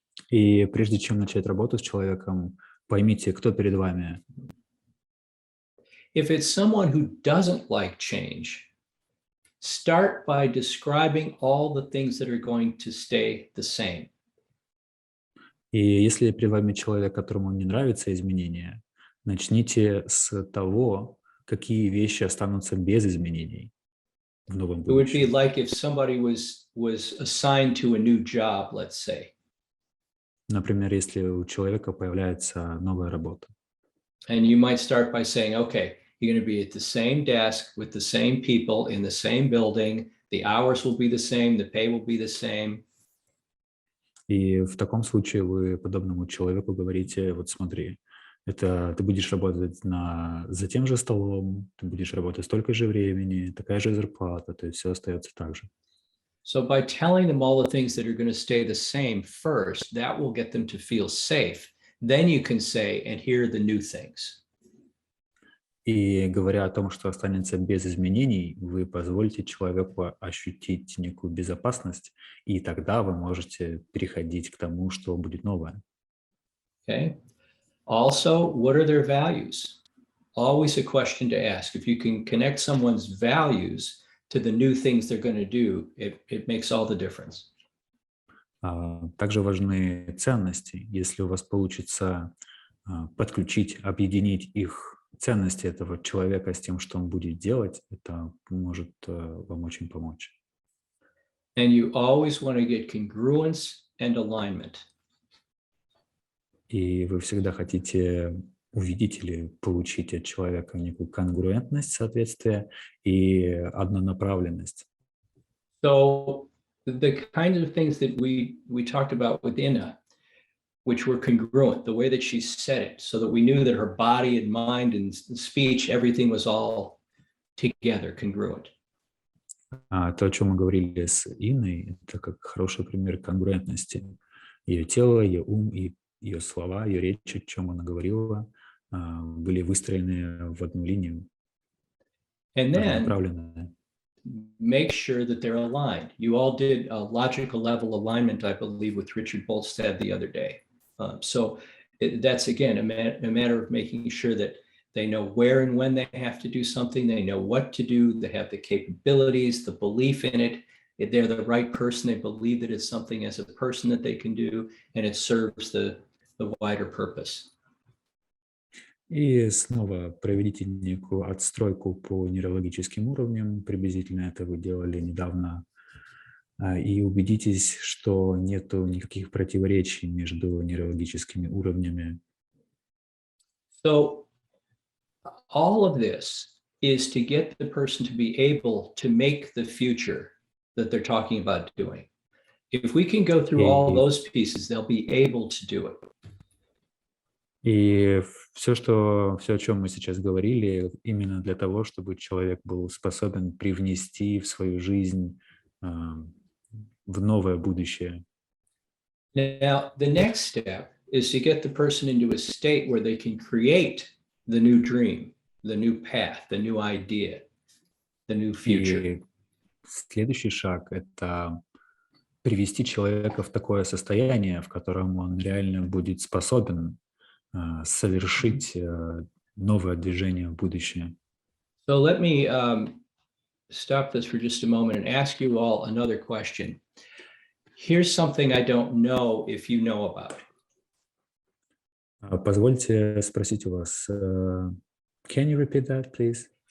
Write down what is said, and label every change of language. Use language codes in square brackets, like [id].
[ru] И прежде чем начать работу с человеком, поймите, кто перед вами. [en] If it's someone who doesn't like change, start by describing all the things that are going to stay the same. [ru] И если перед вами человек, которому не нравятся изменения, начните с того, какие вещи останутся без изменений в новом [en] It would be [ru] будущем. [en] like if somebody was assigned to a new job, let's say, [ru] Например, если у человека появляется новая работа. [en] and you might start by saying, okay, you're going to be at the same desk with the same people in the same building. The hours will be the same. The pay will be the same. [ru] И в таком случае вы подобному человеку говорите, вот смотри, это ты будешь работать за тем же столом, ты будешь работать столько же времени, такая же зарплата, то есть все остается так же. [en] So by telling them all the things that are going to stay the same first, that will get them to feel safe. Then you can say, and here are the new things. [ru] И говоря о том, что останется без изменений, вы позволите человеку ощутить некую безопасность, и тогда вы можете переходить к тому, что будет новое. [en] Okay. Also, what are their values? Always a question to ask. If you can connect someone's values to the new things they're going to do, it makes all the difference. [ru] Также важны ценности. Если у вас получится подключить, объединить их ценности этого человека с тем, что он будет делать, это может вам очень помочь. [en] And you always want to get congruence and alignment. [ru] И вы всегда хотите увидеть или получить от человека некую конгруентность, соответствие и однонаправленность. [en] So the kinds of things that we talked about with Inna, which were congruent, the way that she said it, so that we knew that her body and mind and speech, everything was all together, congruent. [ru] То, о чем мы говорили с Инной, это как хороший пример конгруентности. Ее тело, ее ум и ее слова, ее речь, о чем она говорила, были выстроены в одну линию, [en] And then [ru] направленные. [en] make sure that they're aligned. You all did a logical level alignment, I believe, with Richard Bolstad the other day. So that's, again, a matter of making sure that they know where and when they have to do something. They know what to do. They have the capabilities, the belief in it. If they're the right person, they believe that it's something as a person that they can do, and it serves the wider purpose. [ru] И снова проведите некую отстройку по нейрологическим уровням, приблизительно это вы делали недавно, и убедитесь, что нету никаких противоречий между нейрологическими уровнями. [en] So all of this is to get the person to be able to make the future that they're talking about doing. If we can go through all those pieces, they'll be able to do it. [ru] И все, о чем мы сейчас говорили, именно для того, чтобы человек был способен привнести в свою жизнь в новое будущее. [en] Now, the next step is to get the person into a state where they can create the new dream, the new path, the new idea, the new future. [ru] И следующий шаг – это привести человека в такое состояние, в котором он реально будет способен совершить новое движение в будущее. [en] So let me stop this for just a moment and ask you all another question. Here's something I don't know if you know about. [ru] Позвольте спросить у вас, [en] can you repeat that, please?